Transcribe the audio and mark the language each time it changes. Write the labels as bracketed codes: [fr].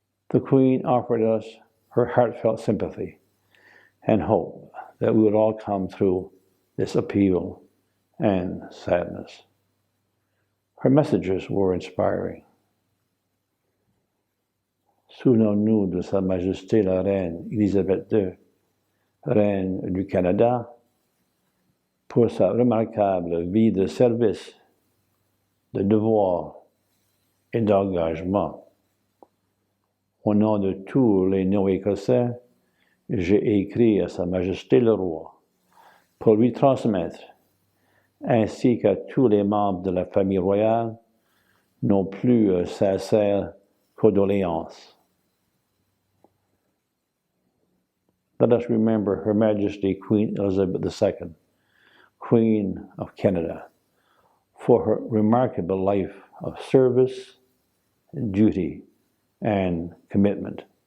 [en] The Queen offered us her heartfelt sympathy and hope that we would all come through this upheaval and sadness. Her messages were inspiring. [fr] Souvenons-nous de Sa Majesté la Reine Elizabeth II, Reine du Canada, pour sa remarquable vie de service, de devoir et d'engagement. Au nom de tous les non-écossais, j'ai écrit à Sa Majesté le Roi pour lui transmettre, ainsi qu'à tous les membres de la famille royale, nos plus sincères condoléances. [en] Let us remember Her Majesty Queen Elizabeth II, Queen of Canada, for her remarkable life of service, duty, and commitment.